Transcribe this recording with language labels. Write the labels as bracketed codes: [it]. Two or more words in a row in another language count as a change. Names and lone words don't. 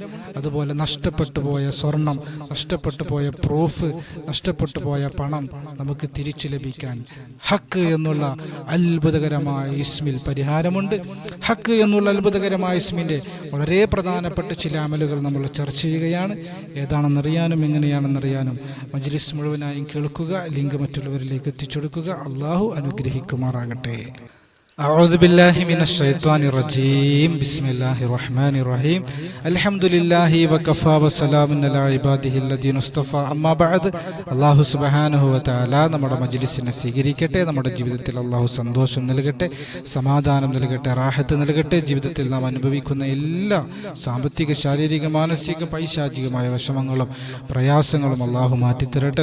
[ml] അതുപോലെ നഷ്ടപ്പെട്ടു പോയ സ്വർണം, നഷ്ടപ്പെട്ടു പോയ പ്രൂഫ്, നഷ്ടപ്പെട്ടു പോയ പണം നമുക്ക് തിരിച്ചു ലഭിക്കാൻ ഹക്ക് എന്നുള്ള അത്ഭുതകരമായ ഇസ്മിൽ പരിഹാരമുണ്ട്. ഹക്ക് എന്നുള്ള അത്ഭുതകരമായ ഇസ്മിൻ്റെ വളരെ പ്രധാനപ്പെട്ട ചില അമലുകൾ നമ്മൾ ചർച്ച ചെയ്യുകയാണ്. ഏതാണെന്നറിയാനും എങ്ങനെയാണെന്നറിയാനും മജ്ലിസ് മുഴുവനായും കേൾക്കുക, ലിങ്ക് മറ്റുള്ളവരിലേക്ക് എത്തിച്ചെടുക്കുക. അള്ളാഹു അനുഗ്രഹിക്കുമാറാകട്ടെ. [ar] أعوذ بالله من الشيطان الرجيم بسم الله الرحمن الرحيم الحمد لله وكفى وسلام على عباده الذين اصطفى أما بعد. [ml] അല്ലാഹു [ar] سبحانه وتعالى [ml] നമ്മുടെ മജ്ലിസിനെ സ്വീകരിക്കട്ടെ. നമ്മുടെ ജീവിതത്തിൽ അല്ലാഹു സന്തോഷം നൽകട്ടെ, സമാധാനം നൽകട്ടെ, റാഹത്ത് നൽകട്ടെ. ജീവിതത്തിൽ നാം അനുഭവിക്കുന്ന എല്ലാ സാമ്പത്തിക, ശാരീരിക, മാനസിക, പൈശാചികമായ വിഷമങ്ങളും പ്രയാസങ്ങളും അല്ലാഹു മാറ്റിത്തരട്ടെ.